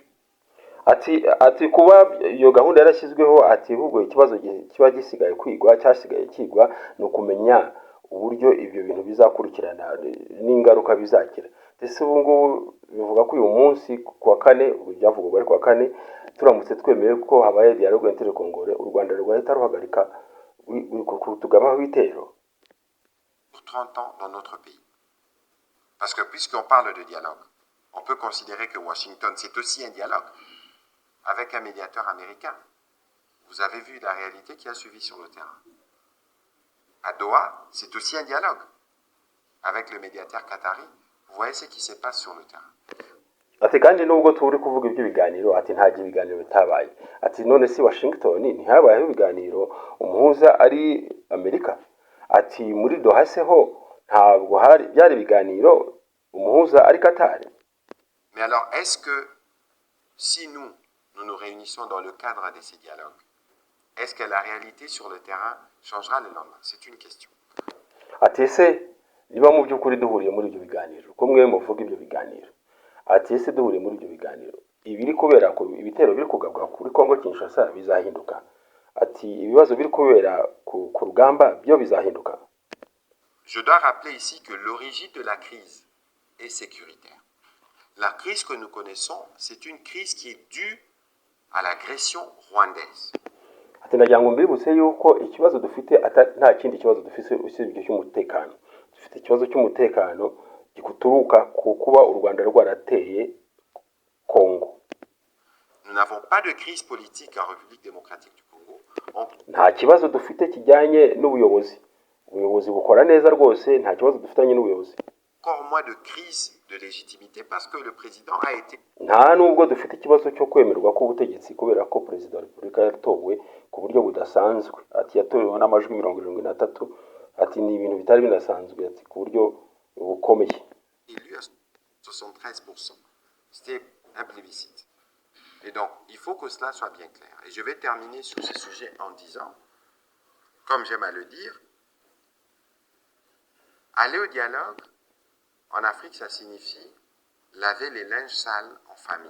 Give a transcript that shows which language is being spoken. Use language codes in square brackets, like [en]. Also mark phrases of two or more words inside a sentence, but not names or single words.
[rw] Ati kuba iyo gahunda yarashyizweho, ati ahubwo ikibazo kiba gisigaye cyasigaye kigwa ni ukumenya uburyo ibyo bintu bizakurikirana n'ingaruka bizagira. Ese ubu ngubu bivuga ko uyu munsi ku wa kane, byavugwaga ari ku wa kane, turamutse twemeye ko habaye [fr] dialogue intercongolais, [rw] u Rwanda rwahita ruhagarika kutugabaho ibitero [fr] pour 30 ans dans notre pays. Parce que puisqu'on parle de dialogue, on peut considérer que Washington, c'est aussi un dialogue avec un médiateur américain. Vous avez vu la réalité qui a suivi sur le terrain. À Doha, c'est aussi un dialogue avec le médiateur qatari. Vous voyez ce qui se passe sur le terrain. [rw] ati kandi nubwo turi kuvuga iby'ibiganiro, ati nta ibiganiro bitabaye, ati none si Washington ntihabayeho ibiganiro, umuhuza ari Amerika, ati muri Doha se ho ntabwo byari ibiganiro, umuhuza ari Qatar. [fr] Mais alors, est-ce que si nous nous réunissons dans le cadre de ces dialogues, est-ce que la réalité sur le terrain changera le lendemain? C'est une question. [rw] Ati ese niba mu by'ukuri duhuriye muri ibyo biganiro, ko mwe muvuga ibyo biganiro, ati ese duhuriye muri ibyo biganiro, ibiri kubera ko ibitero biri kugabwa kuri Kongo Kinshasa bizahinduka, ati ibibazo biri kubera ku rugamba byo bizahinduka. [fr] Je dois rappeler ici que l'origine de la crise est sécuritaire. La crise que nous connaissons, c'est une crise qui est due à l'agression rwandaise. [rw] Ati ndagira ngo mbibutse yuko ikibazo dufite nta kindi kibazo dufite usibye cy'umutekano. Dufite ikibazo cy'umutekano gikuturuka ku kuba u Rwanda rwarateye Congo. [fr] Nous n'avons pas de crise politique en République démocratique du Congo. [rw] Nta kibazo dufite kijyanye n'ubuyobozi. Ubuyobozi bukora neza rwose, nta kibazo dufitanye n'ubuyobozi. [fr] Encore moins de crise de légitimité parce que le président a été... [rw] Nta nubwo dufite ikibazo cyo kwemerwa k'ubutegetsi kubera ko Perezida wa Repubulika yatowe ku buryo budasanzwe. Ati yatorewe n'amajwi 73, ati ni ibintu bitari binasanzwe, ati ku buryo bukomeye. [fr] Élu à 73%. C'était un plébiscite. Et donc, il faut que cela soit bien clair. Et je vais terminer sur ce sujet en disant, comme j'aime à le dire, aller au dialogue, en Afrique, ça signifie laver les linges sales en famille.